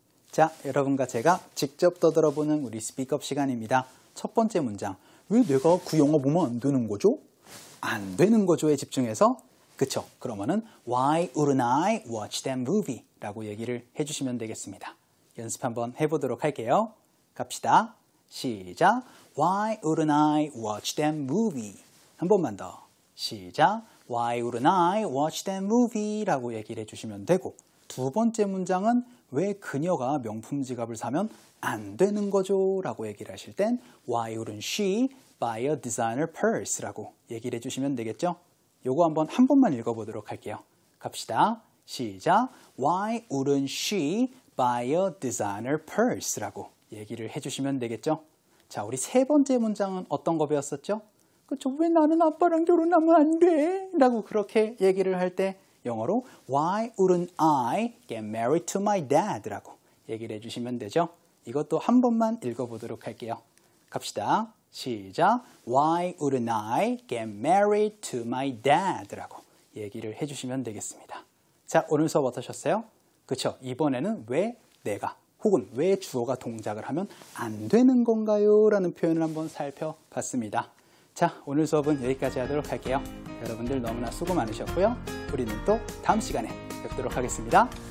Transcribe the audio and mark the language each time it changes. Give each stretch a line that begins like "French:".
Korean: 자, 여러분과 제가 직접 떠들어보는 우리 스피크업 시간입니다. 첫 번째 문장, 왜 내가 그 영화 보면 안 되는 거죠? 안 되는 거죠에 집중해서 그쵸? 그러면은
English: Why wouldn't I watch that movie?
Korean: 라고 얘기를 해주시면 되겠습니다. 연습 한번 해보도록 할게요. 갑시다. 시작.
English: Why wouldn't I watch that movie?
Korean: 한 번만 더. 시작.
English: Why wouldn't I watch that movie?
Korean: 라고 얘기를 해주시면 되고 두 번째 문장은 왜 그녀가 명품 지갑을 사면 안 되는 거죠? 라고 얘기를 하실 땐
English: Why wouldn't she buy a designer purse?
Korean: 라고 얘기를 해주시면 되겠죠? 요거 한번 한 번만 읽어보도록 할게요. 갑시다. 시작.
English: Why wouldn't she buy a designer purse?
Korean: 라고 얘기를 해주시면 되겠죠? 자, 우리 3번째 문장은 어떤 거 배웠었죠? 그쵸? 왜 나는 아빠랑 결혼하면 안 돼? 라고 그렇게 얘기를 할 때 영어로
English: Why wouldn't I get married to my dad?
Korean: 라고 얘기를 해주시면 되죠? 이것도 한 번만 읽어보도록 할게요. 갑시다. 시작.
English: Why wouldn't I get married to my dad?
Korean: 라고 얘기를 해주시면 되겠습니다. 자, 오늘 수업 어떠셨어요? 그쵸? 이번에는 왜 내가 혹은 왜 주어가 동작을 하면 안 되는 건가요? 라는 표현을 한번 살펴봤습니다. 자, 오늘 수업은 여기까지 하도록 할게요. 여러분들 너무나 수고 많으셨고요. 우리는 또 다음 시간에 뵙도록 하겠습니다.